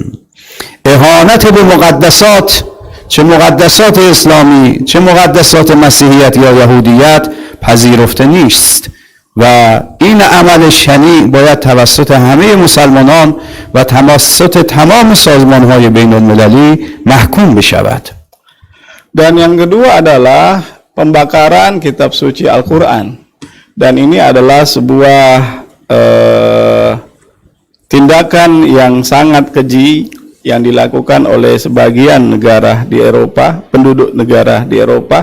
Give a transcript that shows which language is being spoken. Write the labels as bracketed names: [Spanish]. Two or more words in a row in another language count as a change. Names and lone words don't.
[Persian] اهانت به مقدسات، چه مقدسات اسلامی چه مقدسات مسیحیت یا یهودیت، پذیرفته نیست و این عمل شنیع باید توسط همه مسلمانان و توسط تمام سازمان‌های بین‌المللی محکوم بشود. [Indonesian] Dan yang kedua adalah pembakaran kitab suci Al-Quran. Dan ini adalah sebuah tindakan yang sangat keji yang dilakukan oleh sebagian negara di Eropa, penduduk negara di Eropa.